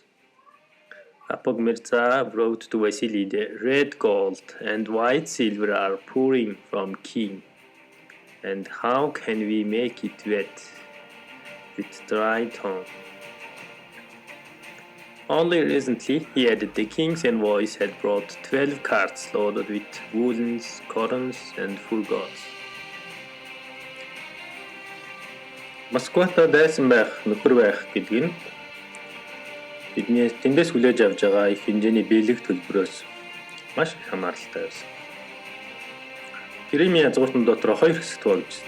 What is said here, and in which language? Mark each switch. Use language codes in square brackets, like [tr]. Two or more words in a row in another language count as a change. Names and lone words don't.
[en] Apag Mirza wrote to Vasily, "The red gold and white silver are pouring from king, and how can we make it wet with dry tongue?" Only recently, he added, the king's envoys had brought 12 carts loaded with woolens, cottons, and fur-goods. [mn] Москвата дайсан байх, нөхөр байх гэдэг нь бидний тэндээс хүлээж авж байгаа их хэмжээний биелэг төлбөрөөс маш их хамааралтай байсан. Кремийн язгууртан дотор хоёр хэсэгт хуваагдсан.